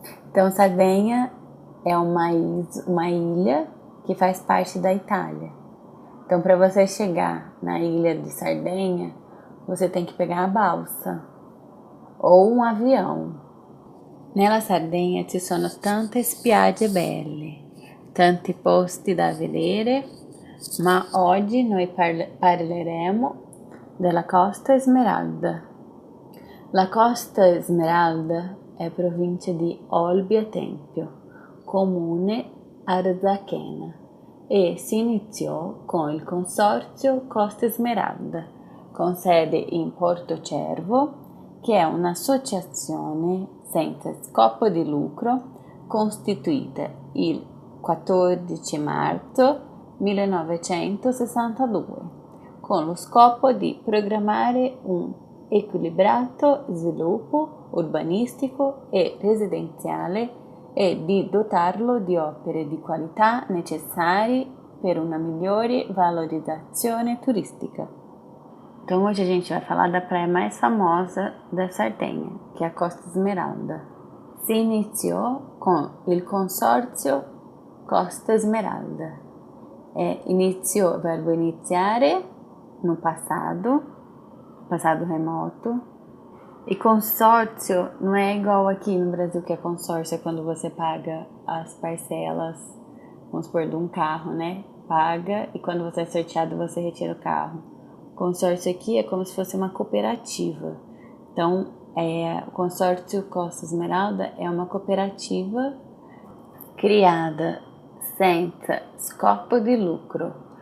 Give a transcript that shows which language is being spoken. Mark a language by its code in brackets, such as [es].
[pt] Então, Sardenha é uma ilha que faz parte da Itália. Então, para você chegar na ilha de Sardenha, você tem que pegar a balsa ou un avião. [it] Nella Sardegna ci sono tante spiagge belle, tanti posti da vedere, ma oggi noi parleremo della Costa Smeralda. La Costa Smeralda è provincia di Olbia Tempio, comune Arzachena, e si iniziò con il consorzio Costa Smeralda, con sede in Porto Cervo, che è un'associazione senza scopo di lucro costituita il 14 marzo 1962 con lo scopo di programmare un equilibrato sviluppo urbanistico e residenziale e di dotarlo di opere di qualità necessarie per una migliore valorizzazione turistica. [pt] Então hoje a gente vai falar da praia mais famosa da Sardenha, que é a Costa Smeralda. [it] Si iniziò con il consorzio Costa Smeralda. [pt] Iniziò, verbo iniziare, no passado remoto. E consórcio não é igual aqui no Brasil, que é consórcio é quando você paga as parcelas, vamos supor, de um carro, né? Paga e quando você é sorteado você retira o carro. Consórcio aqui é como se fosse uma cooperativa. Então, o consórcio Costa Smeralda é uma cooperativa criada sem [it] scopo di lucro.